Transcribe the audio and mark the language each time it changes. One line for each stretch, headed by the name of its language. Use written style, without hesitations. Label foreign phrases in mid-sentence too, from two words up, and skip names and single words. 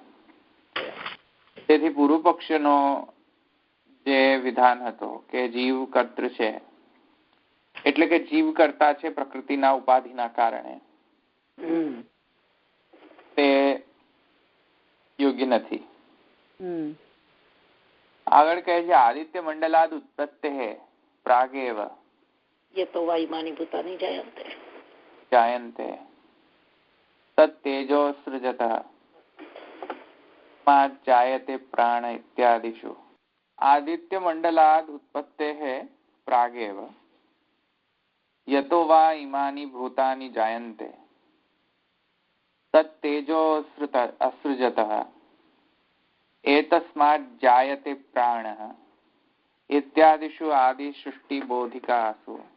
Gujarati: તેથી પૂર્વ પક્ષનો જે વિધાન હતો કે જીવ કર્તૃ છે એટલે કે જીવ કરતા છે પ્રકૃતિના ઉપાધિના કારણે, તે યોગ્ય નથી. આગળ કહે છે
Sanskrit: आदित्य मंडलाद उत्पत्ते प्रागेव यतो वायुमानी भूतानी जायन्ते तत्तेजो सृजतः जायते प्राण इत्यादिषु. आदित्य मंडलाद उत्पत्तेः प्रागेव यतो वा इमानि भूतानि जायन्ते तत्तेजो असृजतः एतस्मात् जायते प्राणः इत्यादिषु आदि सृष्टि बोधिकासु.